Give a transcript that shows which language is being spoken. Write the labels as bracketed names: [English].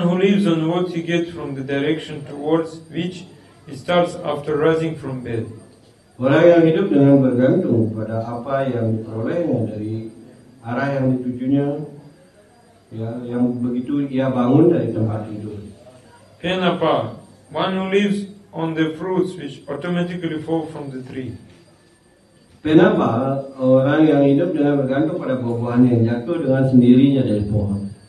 [English] who lives on what he gets from the direction towards which he starts after rising from bed. [Indonesian] Orang yang hidup dengan bergantung pada apa yang diperolehnya dari arah yang ditujunya, ya, yang begitu ia bangun dari tempat tidur. [English] Penapa, one who lives on the fruits which automatically fall from the tree. [Indonesian] Kenapa orang yang hidup dengan bergantung pada buah-buahan yang jatuh dengan sendirinya dari pohon?